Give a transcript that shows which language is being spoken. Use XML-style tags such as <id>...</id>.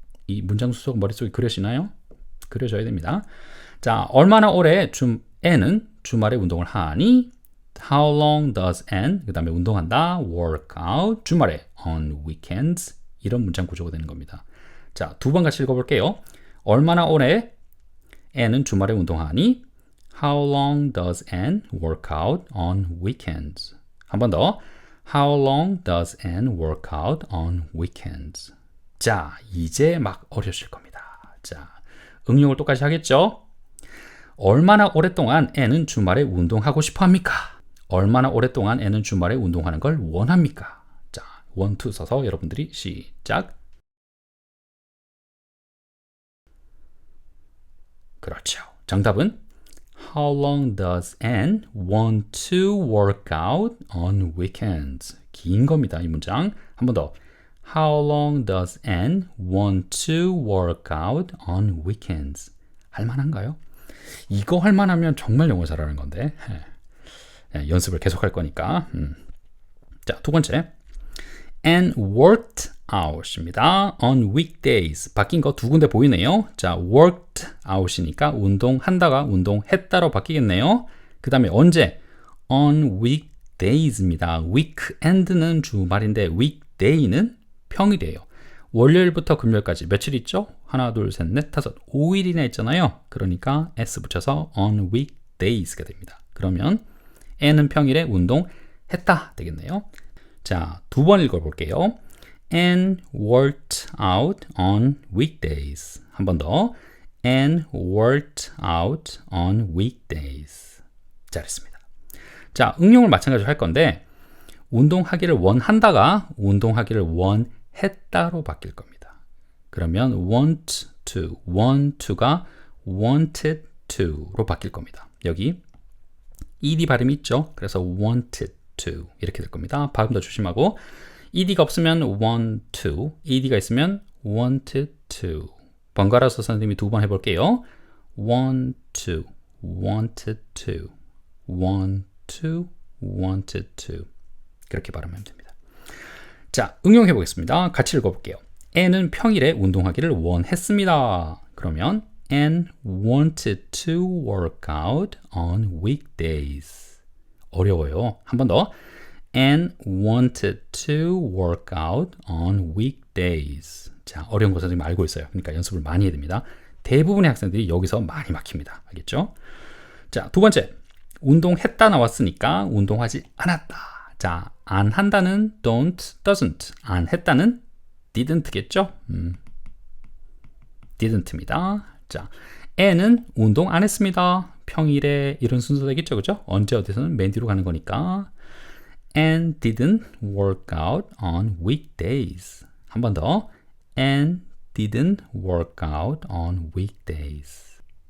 <ko>이 문장 수석 머릿속에 그려지나요? 그려져야 됩니다. 자, 얼마나 오래 n은 주말에 운동을 하니?</ko> <en>How long does n</en> <ko>그 다음에 운동한다 work out 주말에 on weekends 이런 문장 구조가 되는 겁니다. 자, 두 번 같이 읽어볼게요. 얼마나 오래 n은 주말에 운동하니?</ko> <en>How long does N work out on weekends?</en> <ko>한 번 더.</ko> <en>How long does N work out on weekends?</en> <ko>자, 이제 막 어려우실 겁니다. 자, 응용을 똑같이 하겠죠? 얼마나 오랫동안 N은 주말에 운동하고 싶어 합니까? 얼마나 오랫동안 N은 주말에 운동하는 걸 원합니까? 자, want to 써서 여러분들이 시작. 그렇죠.</ko> <en>정답은 How long does N want to work out on weekends?</en> <ko>긴 겁니다, 이 문장. 한 번 더.</ko> <en>How long does N want to work out on weekends?</en> <ko>할만한가요? 이거 할만하면 정말 영어 잘하는 건데. 연습을 계속 할 거니까. 자, 두 번째.</ko> <en>N worked out입니다. On weekdays.</en> <ko>바뀐 거 두 군데 보이네요. 자, worked out이니까 운동한다가 운동했다로 바뀌겠네요. 그 다음에 언제?</ko> <en>On weekdays입니다.</en> <ko>weekend는 주말인데 weekday는 평일이에요. 월요일부터 금요일까지 며칠 있죠? 하나, 둘, 셋, 넷, 다섯, 5일이나 있잖아요. 그러니까 s 붙여서 on weekdays가 됩니다. 그러면 n은 평일에 운동했다 되겠네요. 자, 두 번 읽어볼게요.</ko> <en>N worked out on weekdays.</en> <ko>한 번 더.</ko> <en>N worked out on weekdays.</en> <ko>잘했습니다. 자, 응용을 마찬가지로 할 건데 운동하기를 원한다가 운동하기를 원했다로 바뀔 겁니다. 그러면 want to가 wanted to로 바뀔 겁니다. 여기 ed 발음이 있죠. 그래서 wanted to 이렇게 될 겁니다. 발음도 조심하고 ed가 없으면 want to, ed가 있으면 wanted to. 번갈아서 선생님이 두 번 해볼게요.</ko> <en>want to, wanted to, want to, wanted to.</en> <ko>그렇게 발음하면 됩니다. 자, 응용해 보겠습니다. 같이 읽어볼게요. N은 평일에 운동하기를 원했습니다.</ko> <en>그러면 N wanted to work out on weekdays.</en> <ko>어려워요. 한 번 더.</ko> <en>N wanted to work out on weekdays.</en> <ko>자, 어려운 거 선생님 알고 있어요. 그러니까 연습을 많이 해야 됩니다. 대부분의 학생들이 여기서 많이 막힙니다. 알겠죠? 자, 두 번째. 운동했다 나왔으니까 운동하지 않았다. 자, 안 한다는 don't, doesn't. 안 했다는 didn't겠죠? didn't입니다. 자, N은 운동 안 했습니다. 평일에 이런 순서 되겠죠? 그죠? 언제 어디서는 맨 뒤로 가는 거니까.</ko> <en>And didn't work out on weekdays.</en> <ko>한 번 더.</ko> <en>And didn't work out on weekdays.</en>